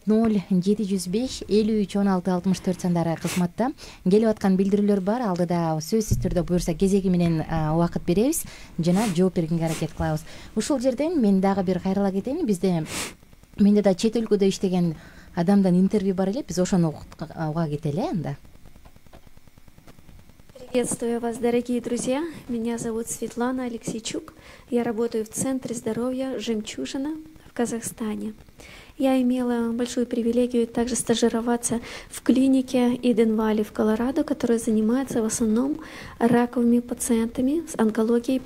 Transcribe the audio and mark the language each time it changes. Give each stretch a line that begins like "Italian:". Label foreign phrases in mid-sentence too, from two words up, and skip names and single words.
Kyrgyz: 0705 53 16 64 сандары кызматта. Келип аткан билдирүүлөр бар. Алдыда сөзсүз түрдө буюрса кезеги менен убакыт беребиз жана жооп бергенге аракет кылабыз. Ушул жерден мен дагы бир кайрыла кетейин. Менде да чет өлкөдө иштеген адамдан интервью бар эле. Биз ошону уга кетели анда.
Russian: Приветствую вас, дорогие друзья. Меня зовут Светлана Алексейчук. Я работаю в Центре здоровья «Жемчужина» в Казахстане. Я имела большую привилегию также стажироваться в клинике Иден Валли в Колорадо, которая занимается в основном раковыми пациентами с онкологией.